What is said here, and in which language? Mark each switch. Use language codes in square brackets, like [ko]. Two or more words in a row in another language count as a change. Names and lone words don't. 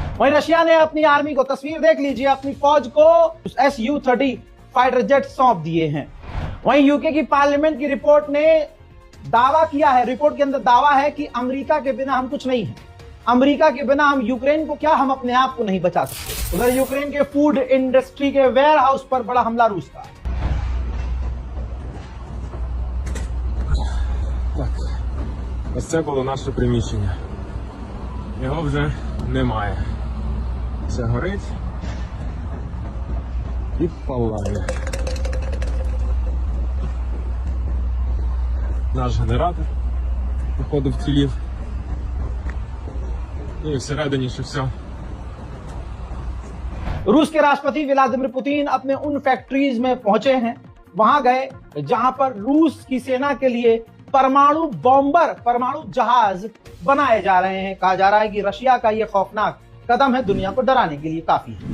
[hi] वहीं रशिया ने अपनी आर्मी को, तस्वीर देख लीजिए, अपनी फौज को Su-30 [en] fighter jet [hi] सौंप दिए हैं। वहीं यूके की पार्लियामेंट की रिपोर्ट ने दावा किया है, रिपोर्ट के अंदर दावा है कि अमेरिका के बिना हम कुछ नहीं है, अमेरिका के बिना हम यूक्रेन को क्या, हम अपने आप को नहीं बचा सकते। उधर यूक्रेन के [en] food industry [hi] के [en] ware house [hi] पर बड़ा हमला रूस का। [uk] Ось це було наше приміщення. Його вже немає. Все горить і палає. Наш генератор, походу, вцілів. І всередині ще все. [hi] रूस के राष्ट्रपति व्लादिमीर पुतिन अपने उन फैक्ट्रीज में पहुंचे हैं, वहां गए जहां पर रूस की सेना के लिए परमाणु बॉम्बर, परमाणु जहाज बनाए जा रहे हैं। कहा जा रहा है कि रशिया का यह खौफनाक कदम है, दुनिया को डराने के लिए काफी है।